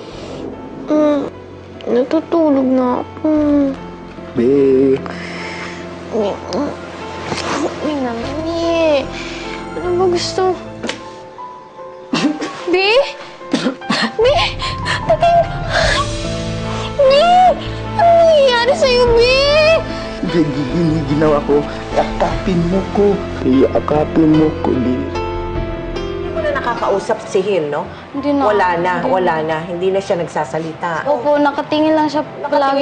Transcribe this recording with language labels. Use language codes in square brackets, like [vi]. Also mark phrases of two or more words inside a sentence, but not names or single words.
[tl] Natutulog na ako. Bi? Bi naman Ano ba gusto? Bi? Bi? Tating... Bi! Ano nangyayari sa'yo, Bi? Ginawa ko. Yakapin mo ko. Yakapin mo ko, Bi. Hindi mo na nakakausap si Hill, no? Hindi na. Wala na. Hindi na siya nagsasalita. Opo, nakatingin lang siya palagi